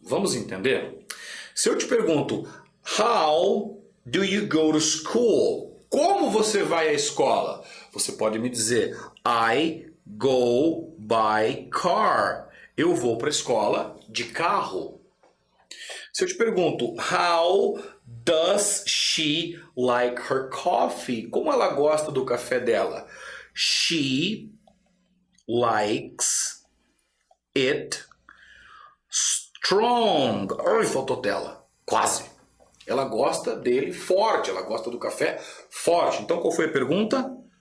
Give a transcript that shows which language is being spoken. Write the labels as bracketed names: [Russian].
[Portuguese] Vamos entender? Se eu te pergunto, [English] how do you go to school? [Portuguese] Como você vai à escola? Você pode me dizer, [English] I go by car. [Portuguese] Eu vou para a escola de carro. Se eu te pergunto, [English] how does she like her coffee? [Portuguese] Como ela gosta do café dela? [English] She likes it strong. [Portuguese] Ai, faltou tela. Quase. Ela gosta dele forte. Ela gosta do café forte. Então, qual foi a pergunta?